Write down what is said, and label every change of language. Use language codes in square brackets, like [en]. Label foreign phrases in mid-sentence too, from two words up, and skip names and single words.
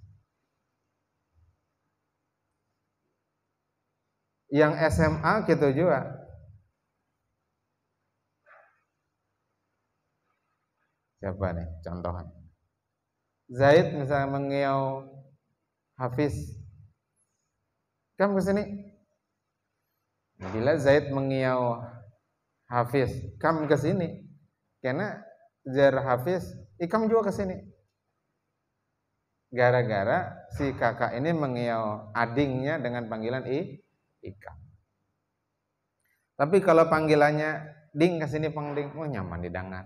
[id] Yang SMA gitu juga. Siapa nih contohnya? [bjn] Zaid misalnya mengiau Hafiz. [id] Kamu kesini. Bila Zaid mengiau Hafiz, kamu kesini. [bjn] Karena jar Hafiz, kamu juga kesini. [id] Gara-gara si kakak ini mengiau adingnya dengan panggilan Ikam. [bjn] Tapi kalau panggilannya Ding kesini pang Ding, nyaman didengar.